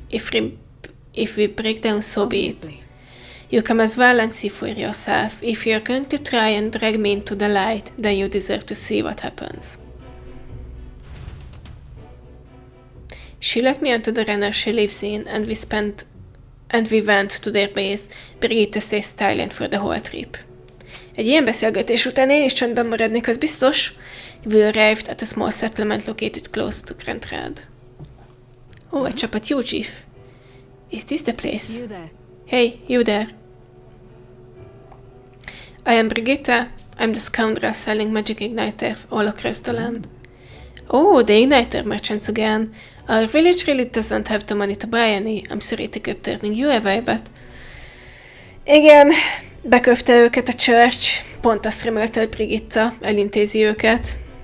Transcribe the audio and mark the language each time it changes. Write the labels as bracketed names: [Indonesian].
[English] If we break down, so be it. You come as well and see for yourself. If you're going to try and drag me into the light, then you deserve to see what happens. She let me onto the runner she lives in, and we went to their base. Brigitta stays silent for the whole trip. [Hungarian] Egy ilyen beszélgetés után én is csöndben maradnék, az biztos. [English] We arrived at a small settlement located close to Grantrad. Oh, egy csapat jó, Chief. Is this the place? You there. Hey, you there. I am Brigitta. I'm the scoundrel selling magic igniters all across the land. Oh, the igniter merchants again. Our village really doesn't have the money to buy any. I'm sorry to keep turning you away, but... [Hungarian] Igen, beköpte őket a church. Pont azt remélte, hogy Brigitta elintézi őket.